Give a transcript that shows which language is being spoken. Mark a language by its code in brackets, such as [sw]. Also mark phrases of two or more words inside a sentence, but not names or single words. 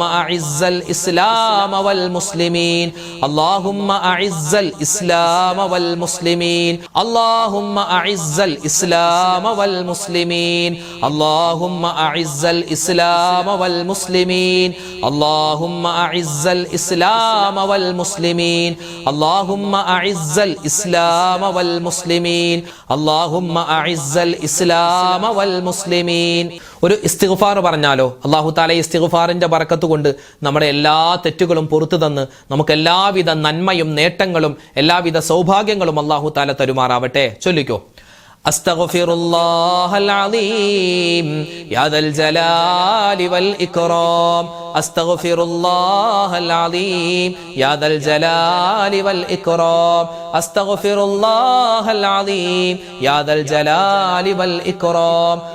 [ar] أعز الإسلام والمسلمين اللهم أعز الإسلام والمسلمين اللهم أعز الإسلام والمسلمين اللهم أعز الإسلام والمسلمين اللهم أعز الإسلام والمسلمين اللهم أعز الإسلام والمسلمين اللهم أعز الإسلام والمسلمين. [ml] ഒരു ഇസ്തിഗ്ഫാർ പറഞ്ഞാലോ? [ar] الله تعالى [ml] ഇസ്തിഗ്ഫാറിന്റെ ബറക്കത്ത് കൊണ്ട് നമ്മുടെ എല്ലാ തെറ്റുകളും പുറത്തു തന്ന് നമുക്ക് എല്ലാവിധ നന്മയും നേട്ടങ്ങളും എല്ലാവിധ സൗഭാഗ്യങ്ങളും [ar] الله تعالى [ml] തരുമാറാവട്ടെ. [ar] ചൊല്ലിക്കോ: أستغفر الله العظيم يا ذا الجلال والإكرام أستغفر الله العظيم يا ذا الجلال والإكرام أستغفر الله العظيم يا ذا الجلال والإكرام